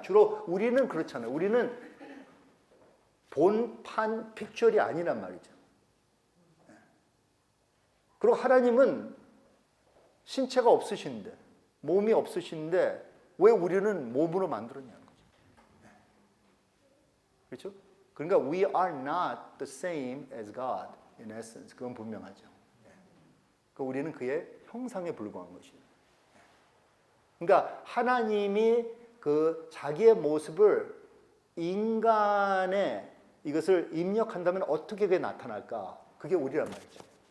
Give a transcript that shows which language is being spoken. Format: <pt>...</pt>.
<ko>주로 우리는 그렇잖아요. 우리는 본판 픽처리 아니란 말이죠. 그리고 하나님은 신체가 없으신데, 몸이 없으신데 왜 우리는 몸으로 만들었냐는 거죠. 그렇죠? 그러니까</ko> <en>we are not the same as God in essence.</en> <ko>그건 분명하죠. 그러니까 우리는 그의 형상에 불과한 것이에요. 그러니까 하나님이 그 자기의 모습을 인간에 이것을 입력한다면 어떻게 그게 나타날까? 그게 우리란 말이죠.</ko>